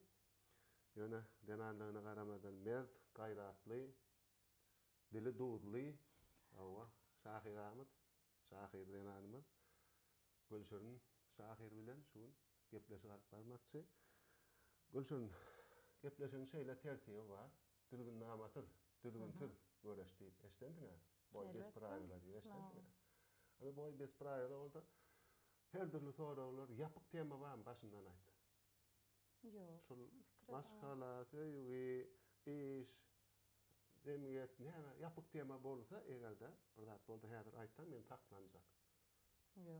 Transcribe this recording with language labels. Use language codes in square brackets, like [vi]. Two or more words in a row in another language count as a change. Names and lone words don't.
[tk] Ýöne denanlygyna garamadan mert, gaýratly, dili dudly, Şahir Ahmet, Şahir denanymyz. Gülşürün Şahir bilen şu gepleşik alyp barmakçy. Gülşürün gepleşiň şeýle tertibi bar. Düzgün namatyz, düzgün tüz göreş diýip eşdendiňa. [ru] Бой без правила [tk] diýip eşdendiňa. Ama [ru] бой без правила [tk] bolsa her türlü soralar ýapyk tema barmy başyndan aýt. Yok. Şol maşgala, söýgi, iş, jemgyýet näme ýapyk tema bolsa egerde bir zat bolsa häzir aýtsam men taklanjak. Yok.